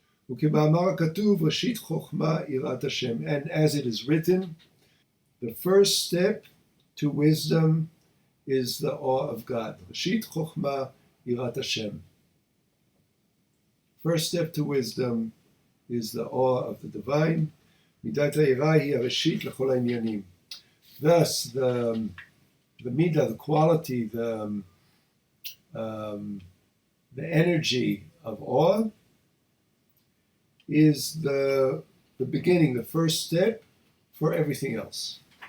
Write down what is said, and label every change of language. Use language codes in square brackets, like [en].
[he] וכמאמר הכתוב, ראשית חוכמה יראת השם. [en] And as it is written, the first step to wisdom is the awe of God. [he] ראשית חוכמה יראת השם. [en] First step to wisdom is the awe of the divine. [he] מידת היראה היא הראשית לכל העניינים. [en] Thus, the midah, the quality, the energy of awe is the beginning, the first step for everything else.